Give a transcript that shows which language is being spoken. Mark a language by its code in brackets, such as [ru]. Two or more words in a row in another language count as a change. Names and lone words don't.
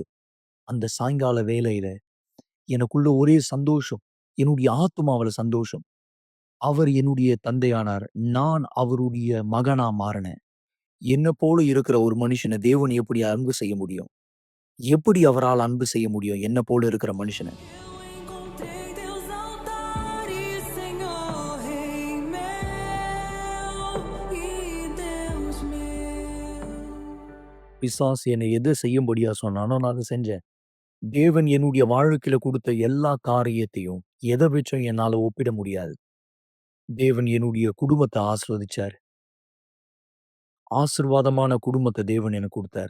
[ta] அந்த சாயங்கால வேளையில எனக்குள்ள ஒரே சந்தோஷம். என்னுடைய ஆத்துமாவுல சந்தோஷம். அவர் என்னுடைய தந்தையானார். நான் அவருடைய மகனா மாறினேன். என்ன போல இருக்கிற ஒரு மனுஷன தேவன் எப்படி அன்பு செய்ய முடியும்? எப்படி அவரால் அன்பு செய்ய முடியும்? என்ன போல இருக்கிற மனுஷன? [pt] Encontrei Deus altar e Senhor Rei meu e Deus meu. [ta] பிசாசு என்னை எதை செய்யும்படியா சொன்னானோ நான் அதை செஞ்சேன். தேவன் என்னுடைய வாழ்க்கையில கொடுத்த எல்லா காரியத்தையும் எதை வச்சும் என்னால ஒப்பிட முடியாது. தேவன் என்னுடைய குடும்பத்தை ஆசீர்வதிச்சார். ஆசீர்வாதமான குடும்பத்தை தேவன் எனக்கு கொடுத்தார்.